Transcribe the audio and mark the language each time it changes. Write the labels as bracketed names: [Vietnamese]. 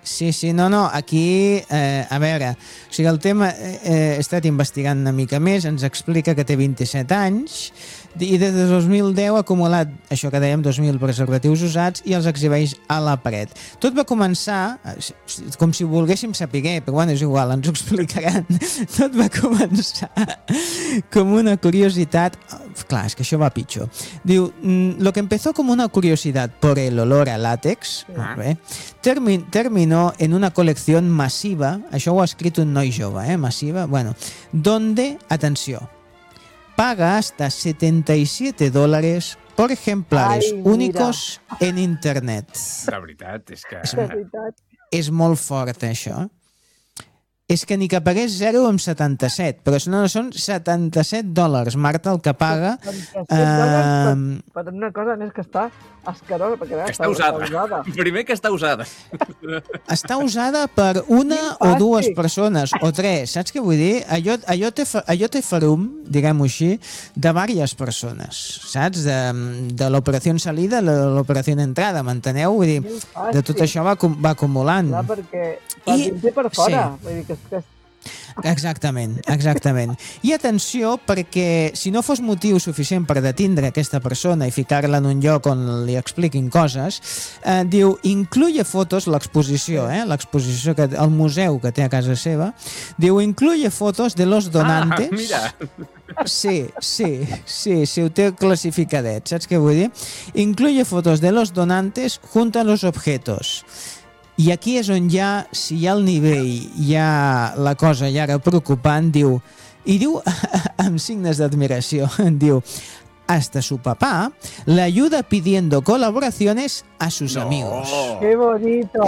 [Catalan] Sí, sí, no, no, aquí, a veure, o sigui, el tema, he estat investigant una mica més, ens explica que té 27 anys, i des de 2010 ha acumulat, això que dèiem, 2.000 preservatius usats i els exhibeix a la paret. Tot va començar, com si volguéssim saber, però bueno, és igual, ens ho explicaran. Tot va començar com una curiositat, clar, és que això va pitjor. Diu, [Spanish] lo que empezó como una curiosidad por el olor a látex, [Catalan] molt bé, [Spanish] terminó en una colección masiva, [Catalan] això ho ha escrit un noi jove, [Spanish] masiva, [Catalan] bueno, [Spanish] donde, [Catalan] atenció, [Spanish] paga hasta $77 por ejemplares únicos en internet. [Catalan] La veritat és que... És molt fort, això. És que ni que pagués 0 amb 77, però no, són $77, Marta, el que paga... Per una cosa més que està escarosa, perquè està usada. Primer que està usada. Està usada per una o dues persones, o tres, saps què vull dir? Allò té farum, diguem-ho així, de diverses persones, saps? De l'operació [Spanish] en salida [Catalan] a l'operació [Spanish] en entrada, [Catalan] m'enteneu? Vull dir, de tot això va acumulant. Clar, perquè... I per fora, sí. Vull dir que... Exactament. I atenció, perquè si no fos motiu suficient per detindre aquesta persona i ficar-la en un lloc on li expliquin coses, diu, [Spanish] incluye fotos, [Catalan] l'exposició, l'exposició, que el museu que té a casa seva, diu, [Spanish] incluye fotos de los donantes... [Catalan] Ah, mira... Sí, sí, sí, sí, ho té classificadet, saps què vull dir? [Spanish] Incluye fotos de los donantes junto a los objetos. [Catalan] I aquí és on ja, si hi ha el nivell, hi ha la cosa ja ara preocupant, diu, i diu amb signes d'admiració, diu, [Spanish] hasta su papá le ayuda pidiendo colaboraciones a sus amigos. Qué bonito.